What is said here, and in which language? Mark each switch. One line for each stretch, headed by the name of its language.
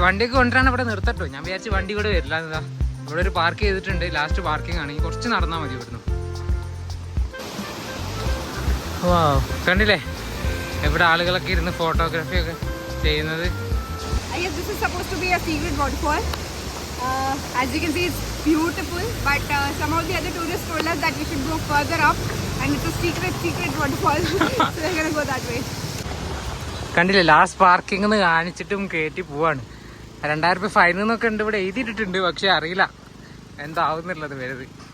Malayalam: വണ്ടിയൊക്കെ കൊണ്ടുവരാൻ ഇവിടെ നിർത്തട്ടോ. ഞാൻ വിചാരിച്ച് വണ്ടി ഇവിടെ വരില്ല. എന്താ ഇവിടെ ഒരു പാർക്ക് ചെയ്തിട്ടുണ്ട്, ലാസ്റ്റ് പാർക്കിംഗ് ആണ്. കുറച്ച് നടന്നാൽ മതി ഇവിടുന്ന്. വാ കണ്ടില്ലേ ഇവിടെ ആളുകളൊക്കെ ഇരുന്ന് ഫോട്ടോഗ്രാഫി ഒക്കെ ചെയ്യുന്നത്.
English: This is supposed to be a secret waterfall. As you can see, it's beautiful, but some of the other tourists told us that we should go further up, and it's a secret waterfall. So we're gonna go that way.
Malayalam: കണ്ടില്ലേ last parking എന്ന് കാണിച്ചിട്ടും കയറ്റി പോവാണ്. 2000 രൂപ fine എന്നൊക്കെ ഉണ്ട് ഇവിടെ എഴുതിയിട്ടുണ്ട്, പക്ഷെ അറിയില്ല എന്താവുന്നുള്ളത് വരുത്.